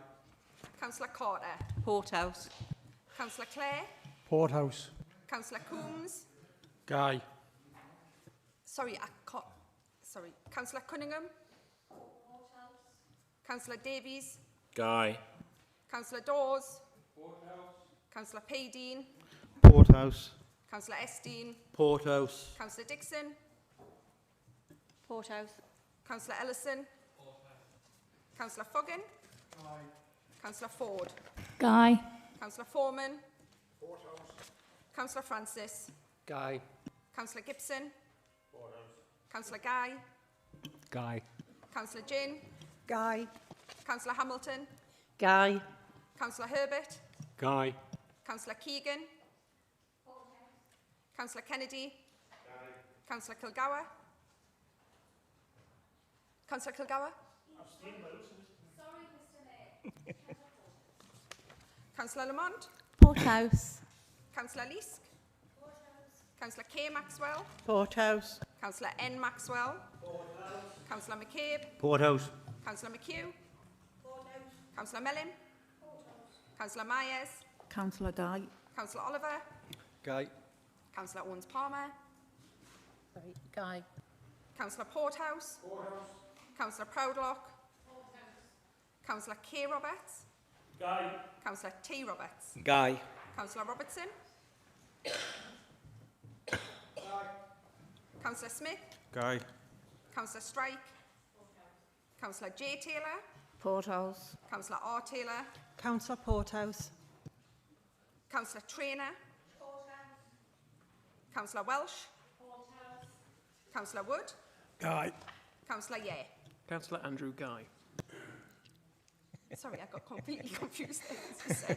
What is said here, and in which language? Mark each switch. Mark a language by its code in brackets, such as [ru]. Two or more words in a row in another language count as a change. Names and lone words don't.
[en] Councillor Carter? Porthouse. Councillor Clare? Porthouse. Councillor Coombs? Guy. Sorry, I can't. Sorry. Councillor Cunningham? Councillor Davies? Guy. Councillor Dawes? Councillor Paydeen? Porthouse. Councillor Esteen? Porthouse. Councillor Dixon? Porthouse. Councillor Ellison? Councillor Foggin? Councillor Ford? Guy. Councillor Foreman? Councillor Francis? Guy. Councillor Gibson? Councillor Guy? Guy. Councillor Ginn? Guy. Councillor Hamilton? Guy. Councillor Herbert? Guy. Councillor Keegan? Councillor Kennedy? Councillor Kilgour? Councillor Kilgour? Councillor Lamont? Porthouse. Councillor Leask? Councillor K. Maxwell? Porthouse. Councillor N. Maxwell? Councillor McCabe? Porthouse. Councillor McHugh? Councillor Mellon? Councillor Myers? Councillor Guy. Councillor Oliver? Guy. Councillor Owens Palmer? Sorry, Guy. Councillor Porthouse? Councillor Proudlock? Councillor K. Roberts? Guy. Councillor T. Roberts? Guy. Councillor Robertson? Councillor Smith? Guy. Councillor Strike? Councillor J. Taylor? Porthouse. Councillor R. Taylor? Councillor Porthouse. Councillor Traynor? Councillor Welsh? Councillor Wood? Guy. Councillor Yeh? Councillor Andrew Guy. Sorry, I got completely confused there as you said.